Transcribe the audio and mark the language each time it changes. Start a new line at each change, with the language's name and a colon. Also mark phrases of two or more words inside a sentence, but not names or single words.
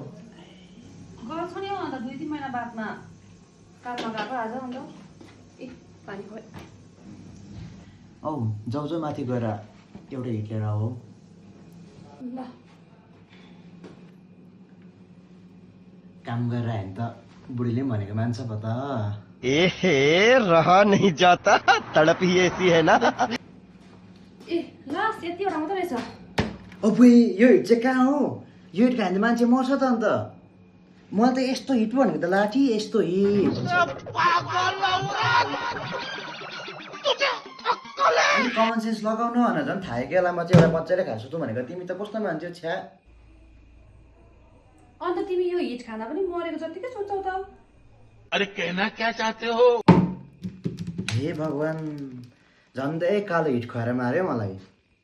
Nepali: गर्छु नि हौ अन्त 2-3 महिना बादमा काम नगएको आज अन्त ए पानी भयो। औ जाउ माथि गएर एउटै हिट लिएर आऊ। ल काम गरेर आयो भने त बुढीले पनि भनेको मान्छ पो त।
Hindi: एहे रहा नहीं जाता, तड़प ही ऐसी है ना।
Nepali: ए लास्ट यतिवटा मात्रै रहेछ। अबुई यो हिट चाहिँ कहाँ हो? यो हिट खायो भने मान्छे मर्छ त अन्त। मलाई त यस्तो हिट भनेको त लाठी यस्तो हिट।
English: common sense
Nepali: लगाउनु भनेर झन् थाहा केलामा चाहिँ एउटा बच्चाले खाएको छु भनेको तिमी त कस्तो मान्छे छ्या। अन्त तिमी यो हिट खाना पनि मरेको जतिकै सोच्छौ त।
Hindi: अरे कहना क्या चाहते हो?
Nepali: हे भगवान झन्डै कालो हिट खुवाएर मार्यो मलाई।